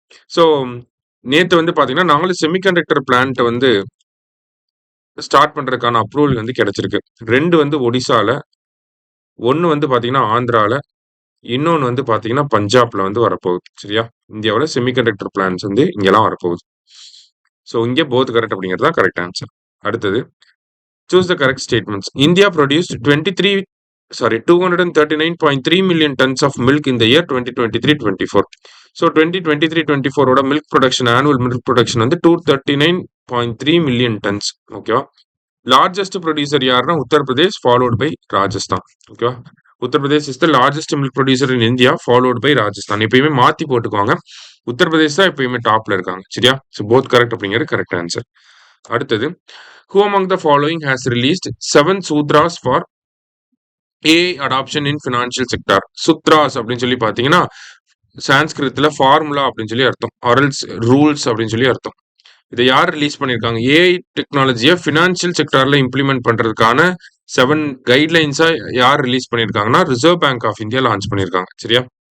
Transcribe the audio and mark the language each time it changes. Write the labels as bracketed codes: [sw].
[ta] So நேற்று வந்து பார்த்தீங்கன்னா 4 செமிகண்டக்டர் பிளான்ட் வந்து ஸ்டார்ட் பண்றதுக்கான அப்ரூவல் வந்து கிடைச்சிருக்கு. 2 வந்து ஒடிசால, 1 வந்து பார்த்தீங்கன்னா ஆந்திரால, இன்னொன்று வந்து பார்த்தீங்கன்னா பஞ்சாப்ல வந்து வரப்போகுது. சரியா? இந்தியாவில் செமிகண்டக்டர் பிளான்ஸ் வந்து இங்கெல்லாம் வரப்போகுது. ஸோ இங்கே போத் கரெக்ட் அப்படிங்கிறது தான் கரெக்ட் ஆன்சர். அடுத்தது, [en] choose the correct statements. India produced 239.3 million tons of milk in the year 2023-24. So 2023-24 ஓட milk production, annual milk production வந்து 239.3 million tons. ஓகேவா? [ta] லார்ஜஸ்ட் ப்ரொடியூசர் யாருன்னா உத்தரப்பிரதேஷ், ஃபாலோட் பை ராஜஸ்தான். ஓகேவா? [en] Uttar Pradesh is the largest milk producer in India, followed by Rajasthan. [ta] எப்பயுமே மாத்தி போட்டுக்குவாங்க. உத்தரப்பிரதேஷ் தான் எப்பயுமே டாப்ல இருக்காங்க. சரியா? ஸோ போத் கரெக்ட் அப்படிங்கிறது கரெக்ட் ஆன்சர். அடுத்தது, [en] who among the following has released 7 sutras for AI adoption in financial sector? [ta] Sutras அப்படின்னு சொல்லி பார்த்தீங்கன்னா சான்ஸ்கிருத்துல ஃபார்முலா அப்படின்னு சொல்லி அர்த்தம், ஆரல்ஸ் ரூல்ஸ் அப்படின்னு சொல்லி அர்த்தம். இதை யார் ரிலீஸ் பண்ணியிருக்காங்க? ஏஐ டெக்னாலஜியை ஃபினான்ஷியல் செக்டார்ல இம்ப்ளிமெண்ட் பண்றதுக்கான 7 கைட்லைன்ஸா யார் ரிலீஸ் பண்ணியிருக்காங்கன்னா reserve bank of India launch பண்ணியிருக்காங்க. சரியா?